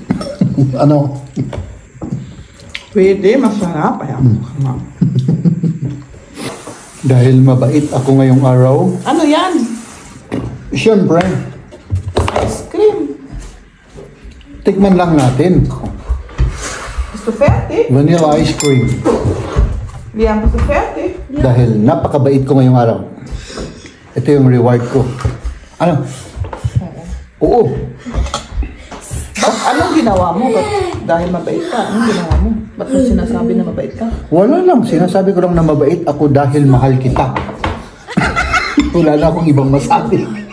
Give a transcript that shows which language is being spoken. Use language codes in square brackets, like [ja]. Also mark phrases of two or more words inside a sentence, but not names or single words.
[tl] Pwede, masarap. Ayan. Dahil mabait ako ngayong araw, Ano yan? siyempre, [en] Ice cream. [tl] tikman lang natin. [de] Bist du fertig? [en] Vanilla ice cream. [de] Liam, bist du fertig? [tl] Dahil napakabait ko ngayong araw. Ito yung reward ko. Ano? Oo. Anong ginawa mo? Dahil mabait ka, anong ginawa mo? Ba't mo sinasabi na mabait ka? Wala lang. Sinasabi ko lang na mabait ako dahil mahal kita. Wala na akong ibang masabi.